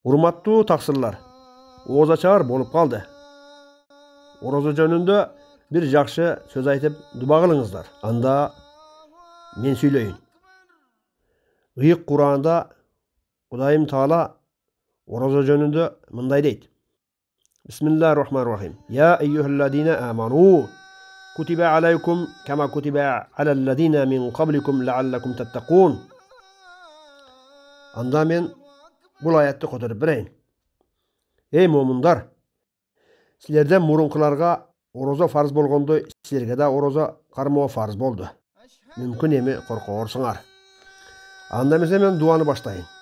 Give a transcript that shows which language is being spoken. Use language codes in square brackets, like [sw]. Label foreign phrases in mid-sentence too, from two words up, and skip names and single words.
[ky] Урматтуу таксырлар, оозачаар болуп калды. Орозо жөнүндө бир жакшы сөз айтып дуба кылыңыздар. Анда мен сүйлөйүн. Ыйык Кур'анда Кудайым Таала орозо жөнүндө мындай дейт. [ar] بسم الله الرحمن الرحيم. يا أيها الذين آمنوا كتب عليكم كما كتب على الذين من قبلكم لعلكم تتقون. [ky] Анда мен бул аятты которуп берейин. Эй момундар, силерден мурункуларга орозо фарз болгондой, силерге да орозо кармоо фарз болду. Мүмкүн эми коркоорсуңар. Анда эмесе мен дуаны баштайын.